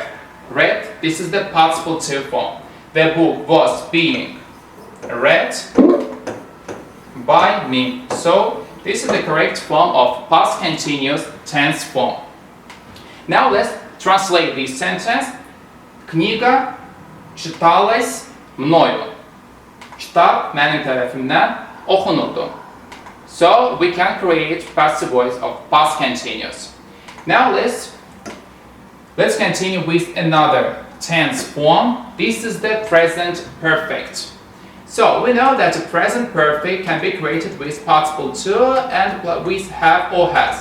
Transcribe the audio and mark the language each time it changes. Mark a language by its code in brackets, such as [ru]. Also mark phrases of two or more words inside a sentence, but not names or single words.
[en] Read, this is the participle to form. The book was being read by me. So, this is the correct form of past continuous tense form. Now let's translate this sentence. [ru] Книга читалась мною. [az] Kitab mənim tərəfimdən oxunurdu. [en] So we can create passive voice of past continuous. Now let's continue with another tense form. This is the present perfect. So we know that the present perfect can be created with participle to and with have or has.